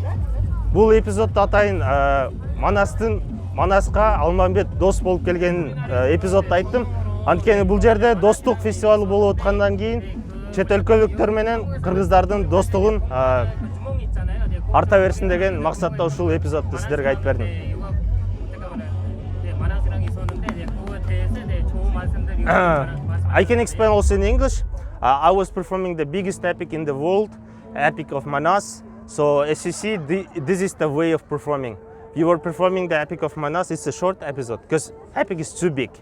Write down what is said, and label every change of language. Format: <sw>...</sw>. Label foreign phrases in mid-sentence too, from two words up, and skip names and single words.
<ky>Бул эпизоддо атайын Манаска Алмамбет дос болуп келген эпизодду айттым. Анткени бул жерде достук фестивалы болуп аткандан кийин чет өлкөлүктөр менен кыргыздардын достугун арта берсин деген максатта ушул эпизодду сиздерге айтып бердим.</ky> <en>I can explain also in English. I was performing the biggest epic in the world, Epic of Manas. So as you see, this is the way of performing. we were performing the Epic of Manas. It's a short episode because Epic is too big.</en>